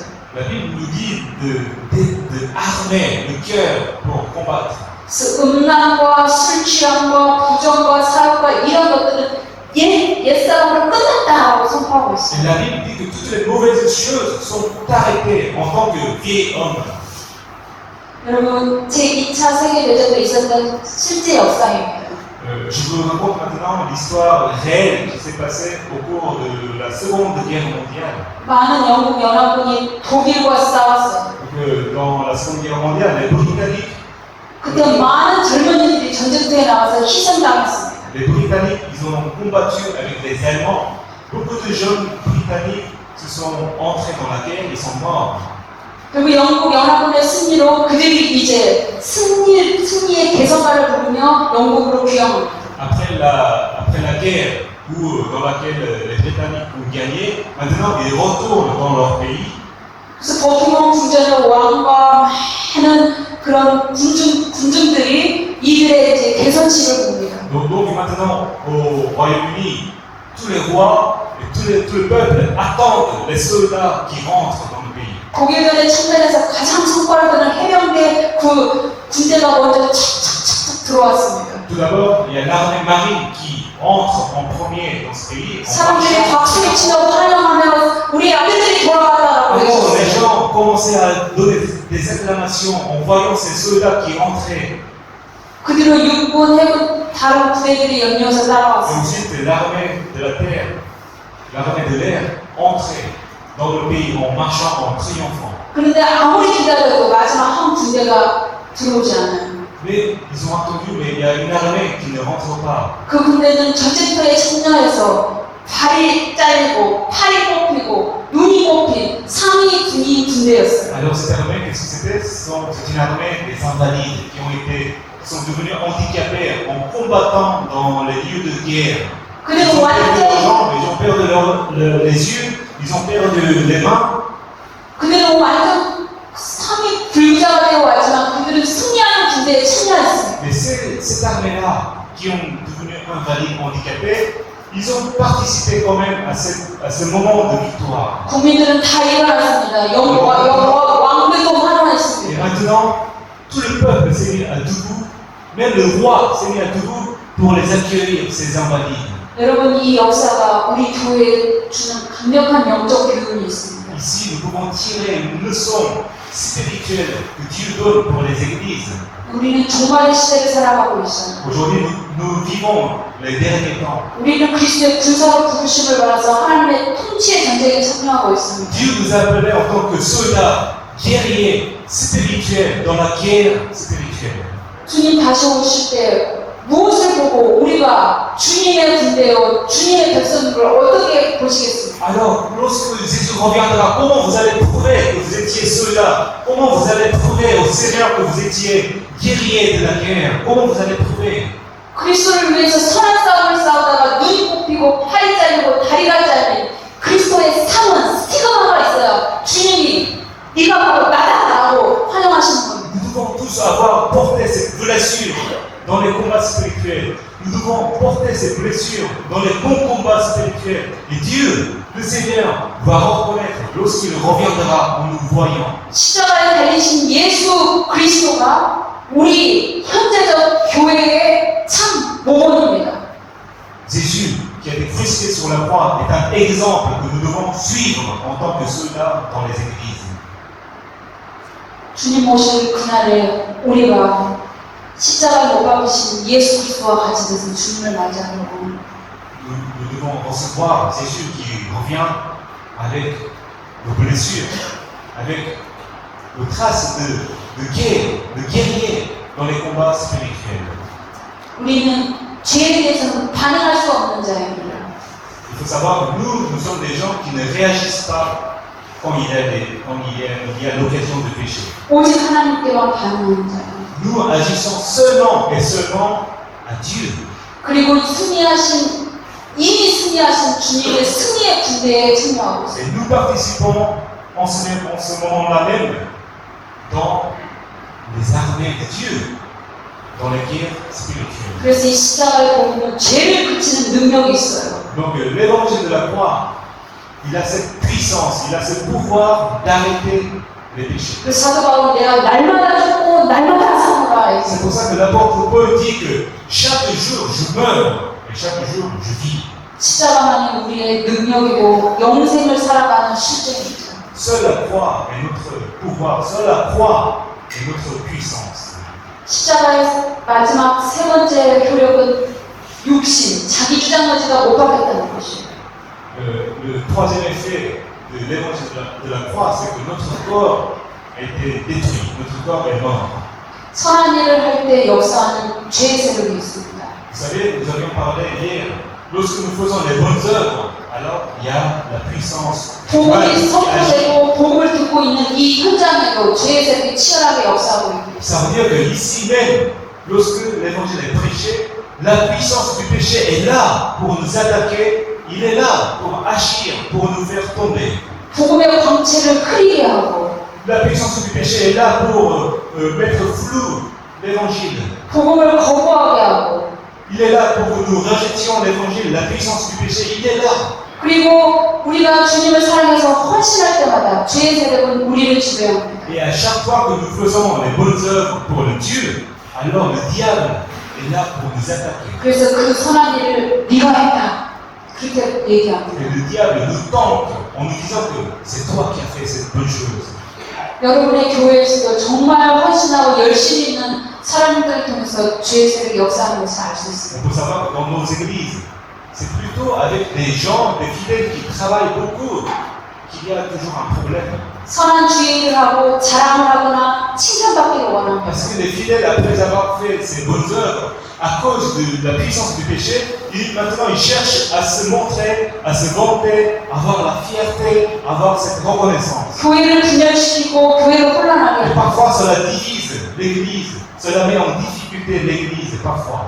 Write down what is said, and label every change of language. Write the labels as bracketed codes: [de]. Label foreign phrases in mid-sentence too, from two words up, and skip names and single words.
[fr] La Bible nous dit de armer le cœur pour combattre. [ko] 그래서 음란과 술 취함과 부정과 사욕과 이런 것들은 옛사람으로 끝났다라고 선포하고 [fr] Et [ko] 있어요. [fr] la Bible dit que toutes les mauvaises choses sont arrêtées en tant que vieil homme. [ko] 여러분, 제2차 세계대전도 있었던 실제 역사입니다. [fr] Je vous raconte maintenant l'histoire réelle qui s'est passée au cours de la Seconde Guerre mondiale. [ko] 많은 영국 연합군이 독일과 싸웠어요. [fr] Donc, dans la Seconde Guerre mondiale, les Britanniques, [ko] 그때 많은 젊은이들이 전쟁터에 나와서 희생당했습니다. [fr] les Britanniques, ils ont combattu avec les Allemands. Beaucoup de jeunes Britanniques se sont entrés dans la guerre et sont morts. [ko] 그리고 영국 연합군의 승리로 그들이 이제 승리의 개성가를 부르며 영국으로 귀향합니다. [fr] Après la guerre dans laquelle les Britanniques ont gagné, maintenant ils retournent dans leur pays. [ko] 그래서 버킹엄 궁전의 왕과 많은 그런 군중들이 이들의 이제 개선식을 봅니다. [fr] Donc maintenant au Royaume-Uni, tous les rois et tout le peuple attendent les soldats qui rentrent dans le pays. [ko] 독일군의 참전에서 가장 성과를 거둔 해병대 그 군대가 먼저 착착착착 들어왔습니다. [fr] Tout d'abord, il y a l'armée marine qui entre en premier dans ce pays. [ko] 사람들이 박수를 치며 환영하며 우리 아들들이 돌아왔다라고 [fr] Alors, les [ko] 해주셨어요. [fr] gens commençaient à donner des acclamations en voyant ces soldats qui entraient. [ko] 그 뒤로 육군, 해군 다른 부대들이 연이어서 [fr] Et [ko] 따라왔어요. [fr] ensuite, l'armée de la terre, l'armée de l'air entrait dans le pays en marchant, en triomphant. [ko] 그런데 아무리 기다려도 마지막 한 군대가 들어오지 않아요. [fr] Mais ils ont attendu, mais il y a une armée qui ne rentre pas. [ko] 그 군대는 전쟁터에 참여해서 발이 잘리고 팔이 뽑히고 눈이 뽑힌 상위 군인 군대였어요. [fr] Alors cette armée, qu'est-ce que c'était? C'est une armée des invalides qui sont devenus handicapés en combattant dans les lieux de guerre. Ils [ko] 그리고 [fr] ont perdu leurs [ko] 완전 [fr] jambes, ils ont perdu les yeux, ils ont perdu les mains. [ko] 그들은 완전 상위 불자가 되어 왔지만 그들은 승리하는 군대에 참여했습니다. [fr] Mais cette armée-là, qui ont devenu invalides, handicapés, ils ont participé quand même à ce moment de victoire. [ko] 국민들은 다 일어났습니다. 왕들도 [fr] Et [ko] 환호했습니다. [fr] maintenant, tout le peuple s'est mis à debout, même le roi s'est mis à debout pour les accueillir, ces invalides. [ko] 여러분, 이 역사가 우리 교회에 주는 강력한 영적 교훈이 있습니다. [fr] Ici, nous pouvons tirer une leçon spirituelle que Dieu donne pour les églises. [ko] 우리는 종말의 시대를 살아가고 있어요. [fr] Aujourd'hui, nous vivons les derniers temps. [ko] 우리는 그리스도의 군사로 부르심을 받아서 하나님의 통치의 전쟁에 참여하고 있습니다. [fr] Dieu nous a appelés en tant que soldats, guerriers, spirituels, dans la guerre spirituelle. [ko] 주님 다시 오실 때 무엇을 보고 우리가 주님의 군대요, 주님의 백성들을 어떻게 보시겠습니까? [fr] Alors, lorsque Jésus reviendra, comment vous allez prouver que vous étiez soldats? Comment vous allez prouver au Seigneur que vous étiez guerriers de la guerre? Comment vous allez prouver? [ko] 그리스도를 위해서 선한 싸움을 싸우다가 눈이 뽑히고 팔이 잘리고 다리가 잘린 그리스도의 상은 스티그마가 있어야 주님이 네가 바로 나다라고 환영하시는 겁니다. [fr] Nous devons tous avoir porté ces blessures dans les combats spirituels. Nous devons porter ces blessures dans les bons combats spirituels. Et Dieu, le Seigneur, va reconnaître lorsqu'il reviendra en nous voyant. [ko] 십자가에 달리신 예수 그리스도가 우리 현재적 교회의 참 모범입니다. [fr] Jésus, qui a été crucifié sur la croix, est un exemple que nous devons suivre en tant que soldats dans les églises. [ko] 주님 오실 그날에 우리가 십자가에 못 박히신 예수 그리스도와 같이 돼서 주님을 맞이하려고 [fr] Nous devons recevoir Jésus qui revient avec nos blessures, avec nos traces de guerre, de guerriers dans les combats spirituels. [ko] 우리는 죄에 대해서는 반응할 수 없는 자입니다. [fr] Il faut savoir que nous sommes des gens qui ne réagissent pas quand il y a l'occasion de pécher. [ko] 오직 하나님께만 반응하는 자예요. [fr] Nous agissons seulement et seulement à Dieu. [ko] 그리고 이미 승리하신 주님의 승리의 군대에 참여하고 있어요. [fr] Et nous participons en ce moment-là même dans les armées de Dieu, dans les guerres spirituelles. [ko] 그래서 이 십자가의 복음은 죄를 그치는 능력이 있어요. [fr] Donc l'évangile de la croix, il a cette puissance, il a ce pouvoir d'arrêter les péchés. [ko] 그 사도 바울은 내가 날마다 죽고 날마다 사노라. [fr] C'est pour ça que l'apôtre Paul dit que chaque jour je meurs et chaque jour je vis. [ko] 십자가만이 우리의 능력이고 영생을 살아가는 실제입니다. [fr] Seule la croix est notre pouvoir, seule la croix est notre puissance. [ko] 십자가의 마지막 세 번째 효력은 육신, 자기 주장 의지가 못 받겠다는 것이에요. [fr] Le troisième effet de l'évangile de la croix, c'est que notre corps a été détruit, notre corps est mort. [ko] 선한 일을 할 때 역사하는 죄의 세력이 있습니다. [fr] Vous savez, nous avions parlé hier, lorsque nous faisons les bonnes œuvres, alors il y a la puissance du mal [ko] 복음이 [fr] qui agit. [ko] 선포되고 복음을 듣고 있는 이 현장에도 죄의 세력이 치열하게 역사하고 있습니다. [fr] Ça veut dire que ici même, lorsque l'évangile est prêché, la puissance du péché est là pour nous attaquer, il est là pour agir, pour nous faire tomber. [ko] 복음의 광채를 흐리게 하고 [fr] La puissance du péché est là pour mettre flou l'évangile. [ko] 복음을 거부하게 하고 [fr] Il est là pour que nous rejetions l'évangile. La puissance du péché, il est là. [ko] 그리고 우리가 주님을 사랑해서 헌신할 때마다 죄의 세력은 우리를 지배합니다. [fr] Et à chaque fois que nous faisons les bonnes œuvres pour le Dieu, alors le diable est là pour nous attaquer. [ko] 그래서 그 선한 일을 네가 했다. 그렇게 얘기합니다. [fr] Et le diable nous tente en nous disant que c'est toi qui as fait cette bonne chose. [ko] 여러분의 교회에서도 정말 헌신하고 열심히 있는 사람들을 통해서 죄의 세력이 역사하는 것을 알 수 있습니다. [fr] Il faut savoir que dans nos églises, c'est plutôt avec des gens, des fidèles qui travaillent beaucoup, qu'il y a toujours un problème. [ko] 선한 주의 일을 하고 자랑을 하거나 칭찬받기를 원합니다. [fr] Parce que les fidèles, après avoir fait ces bonnes œuvres, à cause de la puissance du péché, maintenant ils cherchent à se montrer, à se vanter, à avoir la fierté, à avoir cette reconnaissance. [ko] 교회를 분열시키고 교회를 혼란하게 [fr] Et [ko] 합니다. [fr] parfois cela divise l'Église, cela met en difficulté l'Église parfois.